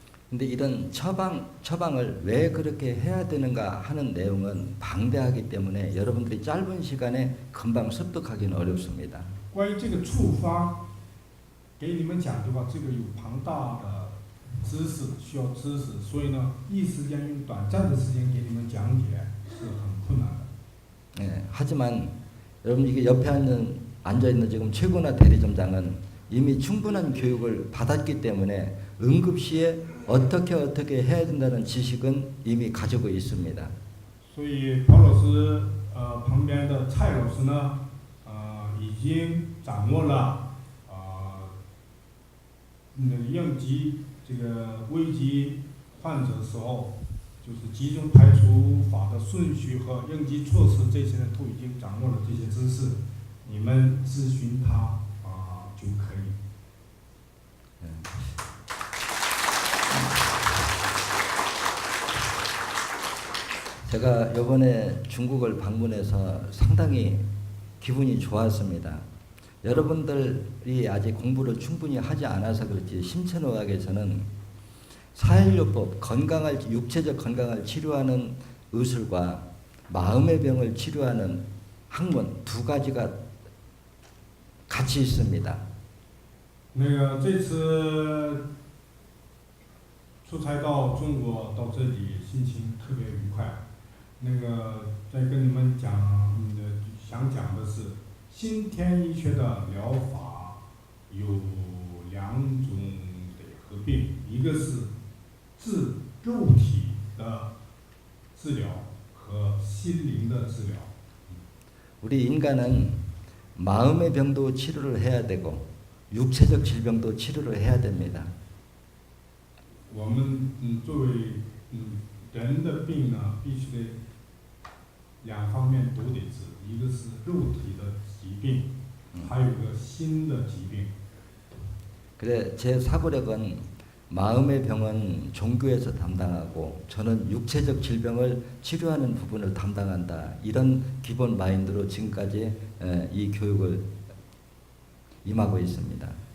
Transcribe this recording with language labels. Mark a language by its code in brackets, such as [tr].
[ko] 근데 이런 처방을 왜 그렇게 해야 되는가 하는 내용은 방대하기 때문에 여러분들이 짧은 시간에 금방 습득하기는 어렵습니다. [zh] 关于这个处方，给你们讲对吧？这个有庞大的知识，需要知识，所以呢，一时间用短暂的时间给你们讲解是很困难的。 [ko] 예, 하지만 여러분 이게 옆에 앉아 있는 지금 최고나 대리점장은 이미 충분한 교육을 받았기 때문에 응급시에 어떻게 해야 된다는 지식은 이미 가지고 있습니다. [zh] 所以朴老师旁边的蔡老师呢，已经掌握了应急这个危急患者时候，就是集中排除法的顺序和应急措施这些都已经掌握了这些知识，你们咨询他就可以。 [ko] 제가 이번에 중국을 방문해서 상당히 기분이 좋았습니다. 여러분들이 아직 공부를 충분히 하지 않아서 그렇지 심천의학에서는 사혈요법, 육체적 건강을 치료하는 의술과 마음의 병을 치료하는 학문 두 가지가 같이 있습니다. [zh] 那个这次出差到中国到这里，心情特别愉快。那个再跟你们讲，想讲的是，新天医学的疗法有两种的合并，一个是治肉体的治疗和心灵的治疗。 [ko] 우리 인간은 마음의 병도 치료를 해야 되고 육체적 질병도 치료를 해야 됩니다. [zh] 我们作为人的病呢，必须得两方面都得治，一个是肉体的疾病，还有一个心的疾病。 [ko] 그래 제 사고력은 마음의 병은 종교에서 담당하고 저는 육체적 질병을 치료하는 부분을 담당한다. 이런 기본 마인드로 지금까지 이 교육을 임하고 있습니다.